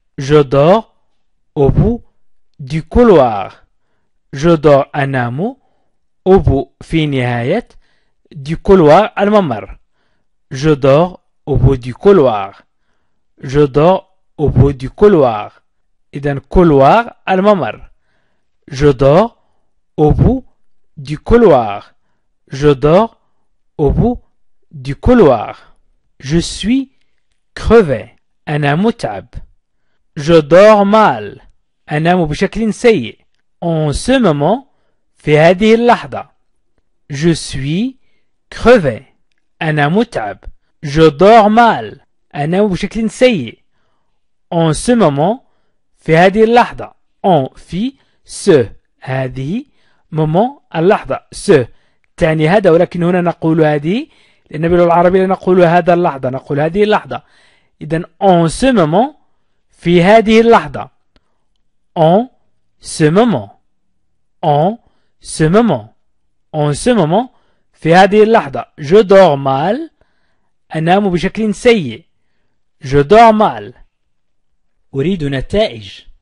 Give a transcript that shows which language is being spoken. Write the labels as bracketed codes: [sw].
[fr] Je dors au bout du couloir. Je dors [ar] أنام [fr] au bout [ar] في نهاية [fr] du couloir [ar] الممر. [fr] Je dors au bout du couloir. Je dors au bout du couloir. [ar] إذن couloir الممر. [fr] Je dors au bout du couloir. Je dors au bout du couloir. Je suis crevé. [ar] أنا متعب. [fr] Je dors mal. [ar] أنام بشكل سيء. [fr] En ce moment, [ar] في هذه اللحظة. [fr] Je suis crevé. [ar] أنا متعب. [fr] Je dors mal. [ar] أنام بشكل سيء. [fr] En ce moment, [ar] في هذه اللحظة. En في ce هذه moment اللحظة ce تعني هذا ولكن هنا نقول هذه لأن باللغة العربية نقول هذا اللحظة نقول هذه اللحظة. إذن [fr] en ce moment [ar] في هذه اللحظة. [fr] En ce moment. En ce moment. En ce moment [ar] في هذه اللحظة. [fr] Je dors mal. [ar] أنام بشكل سيء. [fr] Je dors mal. [ar] أريد نتائج.